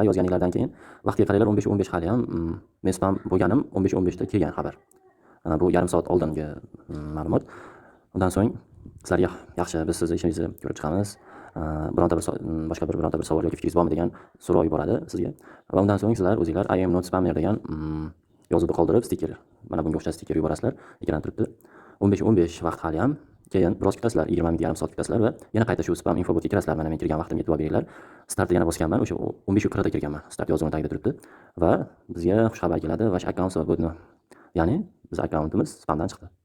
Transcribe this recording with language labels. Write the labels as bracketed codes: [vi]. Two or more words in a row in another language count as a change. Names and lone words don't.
[uz] Yozganinglardan keyin vaqtga qaranglar 15:15 hali ham men spam bo'lganim 15:15 da kelgan xabar. Bu yarim soat oldingi ma'lumot. Undan so'ng sizlarga yaxshi biz sizni ishingizni ko'rib chiqamiz. Boshqa bir savol yoki fikringiz bormi degan so'rov yuboradi sizga. Va undan so'ng sizlar o'zingizlar [en] I am not spammer [uz] degan yozuvni qoldirib stiker, mana bunga o'xshash stiker yuborasizlar. Ekran turibdi. 15:15 vaqt hali ham. Keyin biroz kutasizlar, 20 minut, yarim soat kutasizlar va yana qayta shu spam info botga kirasizlar. Mana men kirgan vaqtimga e'tibor beringlar. Startga yana bosganman, o'sha 15:40 da kirganman. Start yozuvini tagida turibdi va bizga xushxabar keladi. [ru] Ваш аккаунт [uz] botni, ya'ni biz akkauntimiz spamdan chiqdi.